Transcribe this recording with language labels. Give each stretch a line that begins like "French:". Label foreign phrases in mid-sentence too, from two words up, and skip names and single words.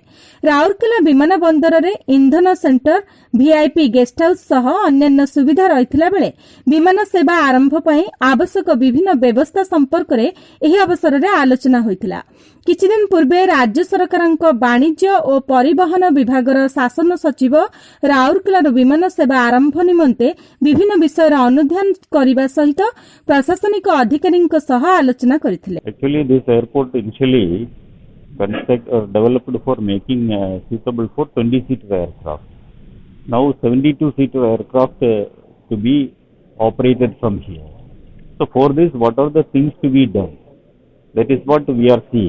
Odia: ରାଉରକେଲା ବିମାନ ବନ୍ଦର ରେ ଇନ୍ଧନ ସେଣ୍ଟର,
English: VIP guest house
Odia: ସହ ଅନ୍ୟ ସୁବିଧା ରହିଥିଲା ବେଳେ ବିମାନ ସେବା ଆରମ୍ଭ ପାଇଁ ଆବଶ୍ୟକ ବିଭିନ୍ନ ବ୍ୟବସ୍ଥା ସମ୍ପର୍କ ରେ ଏହି ଅବସର ରେ ଆଲୋଚନା ହୋଇଥିଲା। କିଛି ଦିନ ପୂର୍ବେ ରାଜ୍ୟ ସରକାରଙ୍କ ବାଣିଜ୍ୟ ଓ ପରିବହନ ବିଭାଗର ଶାସନ ସଚିବ ରାଉରକେଲାର ବିମାନ ସେବା ଆରମ୍ଭ ନିମନ୍ତେ ବିଭିନ୍ନ ବିଷୟ ଅନୁଧ୍ୟାନ କରିବା ସହିତ ପ୍ରଶାସନିକ ଅଧିକାରୀ ଆଲୋଚନା କରିଥିଲେ।
English: Actually, this airport initially developed for making suitable for 20-seater aircraft. Now 72-seater aircraft to be operated from here. So for this, what are the things to be done? That is what we are seeing.